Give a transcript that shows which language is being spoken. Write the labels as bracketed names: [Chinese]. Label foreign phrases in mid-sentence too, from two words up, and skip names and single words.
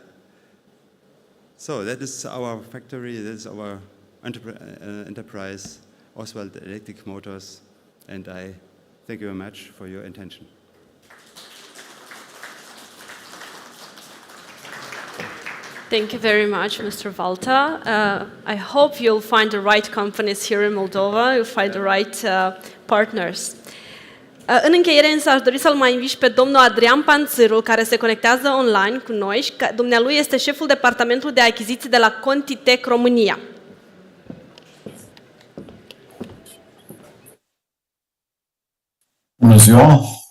[English] So that is our factory, that is our enterprise, Oswald Electric Motors, and I thank you very much for your attention. Thank you very much, Mr. Valta. I hope you'll find the right companies here in Moldova, you'll find the right partners. [Romanian] În încheiere, însă, aș dori să-l mai invit pe domnul Adrian Panțâru, care se conectează online cu noi și dumnealui este șeful departamentului de achiziții de la Contitech România. Bună ziua!